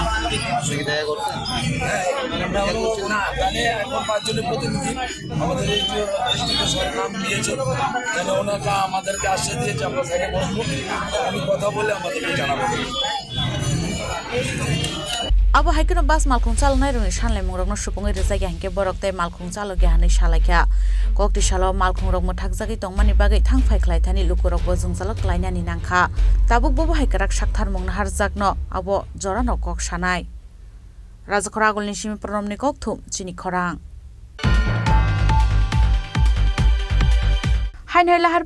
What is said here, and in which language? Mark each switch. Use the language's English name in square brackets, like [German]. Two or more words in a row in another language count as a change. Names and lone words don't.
[Bangla] হ্যাঁ, আমরা জানি এখন 5 জনের প্রতিনিধি আমাদের এই সরকার নাম দিয়েছে, যেন ওনাকে আমাদেরকে আশ্বাস দিয়েছে আমরা সেখানে বসবো, আমি কথা বলে আমাদেরকে জানাবো। [Kok Borok] abo haikeno bas malkhung chalnai roni sanlai mungrokno supungai rijak hingke borok tei malkhung chalo ge hanai salaikha kokti salo malkhung rok muthak jagi tongmani bagai thangphai khlaithani lukurok bo jungjalok klainani nangkha tabuk bobo haikarak sakthar mungna harjakno abo jorano kok sanai rajakora agolni simi pronomni kokthum chini khorang hainai lahar